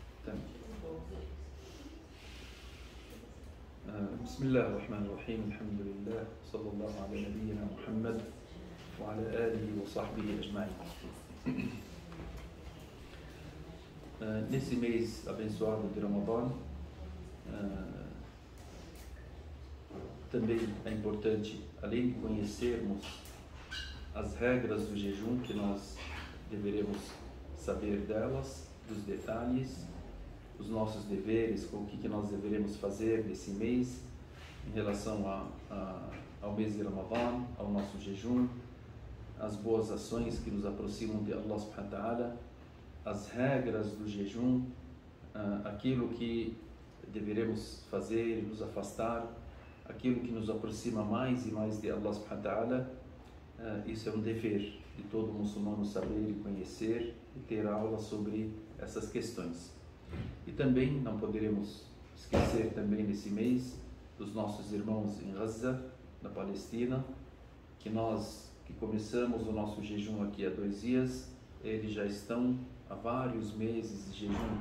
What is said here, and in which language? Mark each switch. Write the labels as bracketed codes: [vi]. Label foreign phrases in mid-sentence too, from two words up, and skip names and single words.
[ar] بسم الله الرحمن الرحيم الحمد لله صلى الله على نبينا محمد وعلى آله وصحبه أجمعين. [pt] Nesse mês abençoado de Ramadã, também é importante, além de conhecermos as regras do jejum, que nós deveremos saber delas, dos detalhes, os nossos deveres, o que nós deveremos fazer nesse mês em relação ao mês de Ramadã, ao nosso jejum, as boas ações que nos aproximam de Allah [ar] سبحانه وتعالى, [pt] as regras do jejum, aquilo que deveremos fazer e nos afastar, aquilo que nos aproxima mais e mais de Allah [ar] سبحانه وتعالى. [pt] Isso é um dever de todo muçulmano saber e conhecer e ter aula sobre essas questões. E também não poderemos esquecer também nesse mês dos nossos irmãos em Gaza, na Palestina, que nós que começamos o nosso jejum aqui há 2 dias, eles já estão há vários meses de jejum.